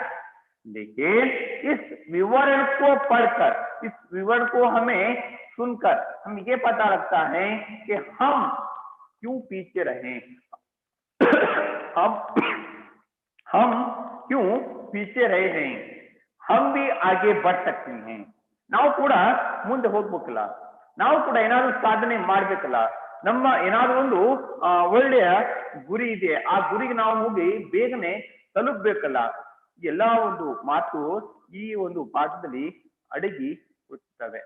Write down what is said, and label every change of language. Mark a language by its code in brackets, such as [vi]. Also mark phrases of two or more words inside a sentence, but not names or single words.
[hi] लेकिन इस विवरण को पढ़कर, इस विवरण को हमें सुनकर हम ये पता लगता है कि हम क्यों पीछे रहे, हम क्यों पीछे रहे हैं, हम भी आगे बढ़ सकते हैं, [kn] ನಾವು ಕೂಡ ಮುಂದೆ ಹೋಗ್ಬೇಕಲ್ಲ, ನಾವು ಕೂಡ ಏನಾದರೂ ಸಾಧನೆ ಮಾಡ್ಬೇಕಲ್ಲ, ನಮ್ಮ ಏನಾದರೂ ಒಂದು ಒಳ್ಳೆಯ ಗುರಿ ಇದೆ, ಆ ಗುರಿಗೆ ನಾವು ಹೋಗಿ ಬೇಗನೆ ತಲುಪಬೇಕಲ್ಲ. ಎಲ್ಲಾ ಒಂದು ಮಾತು ಈ ಒಂದು ಪಾಠದಲ್ಲಿ ಅಡಗಿ ಇರ್ತವೆ.